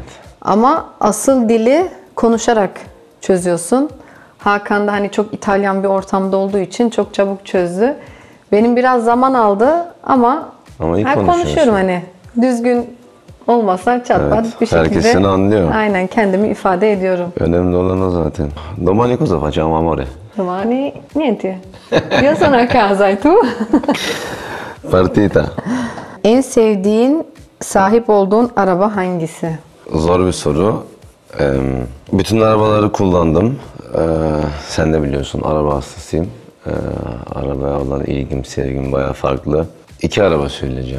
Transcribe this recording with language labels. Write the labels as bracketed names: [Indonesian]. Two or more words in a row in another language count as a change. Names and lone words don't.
[Turkish] Ama asıl dili konuşarak çözüyorsun. Hakan da hani çok İtalyan bir ortamda olduğu için çok çabuk çözdü. Benim biraz zaman aldı ama iyi konuşuyorum hani. Düzgün olmasa çatpat bir şekilde. Herkes seni anlıyor. Aynen kendimi ifade ediyorum. Önemli olan o zaten. [Italian] Domani cosa facciamo amore? Domani niente. Io sono a casa e tu? Partita. [Turkish] En sevdiğin, sahip olduğun araba hangisi? Zor bir soru. Bütün arabaları kullandım. Sen de biliyorsun, araba hastasıyım. Arabaya olan ilgim, sevgim bayağı farklı. 2 araba söyleyeceğim.